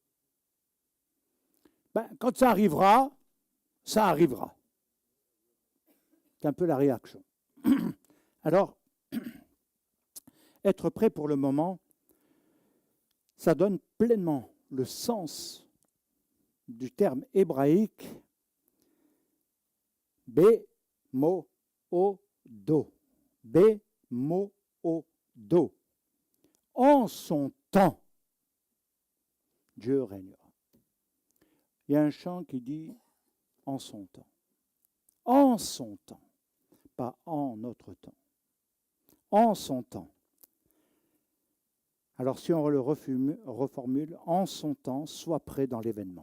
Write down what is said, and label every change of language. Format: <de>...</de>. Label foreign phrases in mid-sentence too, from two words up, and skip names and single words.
<fr>Quand ça arrivera, ça arrivera. C'est un peu la réaction. Alors, être prêt pour le moment, ça donne pleinement le sens du terme hébraïque be-mo-o-do. Be-mo-o-do. En son temps, Dieu régnera. Il y a un chant qui dit en son temps. En son temps, pas en notre temps. En son temps. Alors si on le reformule, en son temps, sois prêt dans l'événement.</fr>